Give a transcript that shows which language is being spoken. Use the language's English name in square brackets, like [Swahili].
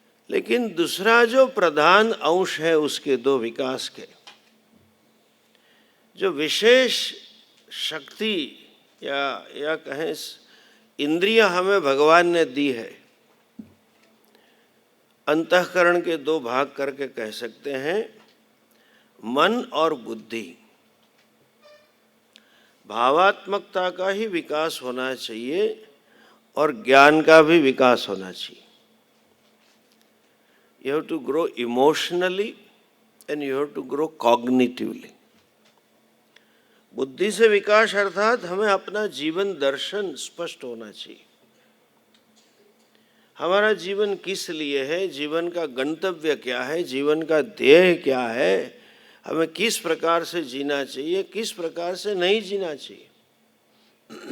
[Hindi] लेकिन दूसरा जो प्रधान अंश है उसके दो विकास के, जो विशेष शक्ति या कहें इंद्रियां हमें भगवान ने दी है, अंतःकरण के दो भाग करके कह सकते हैं। मन और बुद्धि, भावात्मकता का ही विकास होना चाहिए और ज्ञान का भी विकास होना चाहिए। [English] You have to grow emotionally and you have to grow cognitively. [Hindi] बुद्धि से विकास अर्थात हमें अपना जीवन दर्शन स्पष्ट होना चाहिए। हमारा जीवन किस लिए है, जीवन का गंतव्य क्या है, जीवन का ध्येय क्या है, हमें किस प्रकार से जीना चाहिए, किस प्रकार से नहीं जीना चाहिए।